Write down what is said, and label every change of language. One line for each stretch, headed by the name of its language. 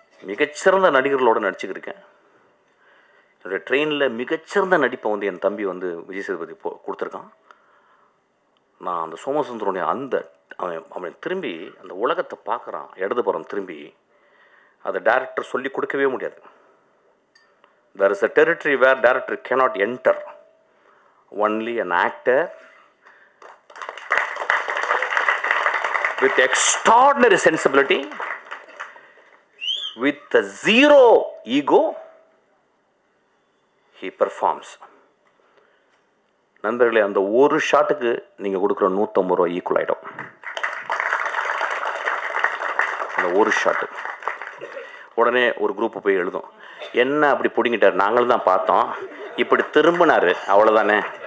Tamil: மிகச்சிறந்த நடிகர்களோடு நடிச்சுக்கிருக்கேன். என்னுடைய ட்ரெயினில் மிகச்சிறந்த நடிப்பை வந்து என் தம்பி வந்து விஜய் சேதுபதி கொடுத்துருக்கான். நான் அந்த சோமசுந்தரனுடைய அவன் திரும்பி அந்த உலகத்தை பார்க்குறான். இடதுபுறம் திரும்பி அதை டைரக்டர் சொல்லி கொடுக்கவே முடியாது.
English: There is a territory where director cannot enter. Only an actor with extraordinary sensibility, with a zero ego, he performs.
Tamil: நண்பர்களே, அந்த ஒரு ஷாட்டுக்கு நீங்கள் கொடுக்குற 150 ரூபா ஈக்குவல் ஆகிடும். அந்த ஒரு ஷாட்டு உடனே ஒரு குரூப்பு போய் எழுதும், என்ன அப்படி பிடிங்கிட்டார், நாங்களும் தான் பார்த்தோம், இப்படி திரும்பினார், அவ்வளோதானே.